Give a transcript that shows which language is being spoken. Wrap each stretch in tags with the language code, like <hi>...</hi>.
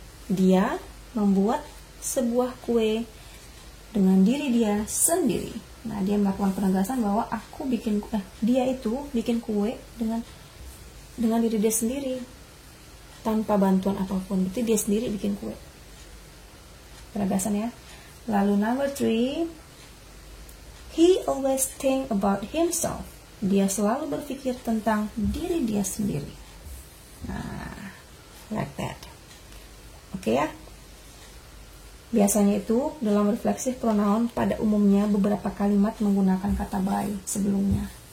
<id>Dia membuat sebuah kue dengan diri dia sendiri. Nah, dia melakukan penegasan bahwa dia itu bikin kue dengan diri dia sendiri tanpa bantuan apapun. Berarti dia sendiri bikin kue. Penegasan ya. Lalu</id> <en>number 3, he always think about himself.</en> <id>Dia selalu berpikir tentang diri dia sendiri. Nah,</id> <en>like that.</en> <id>Oke ya. Biasanya itu dalam refleksif pronoun pada umumnya beberapa kalimat menggunakan kata by sebelumnya.</id>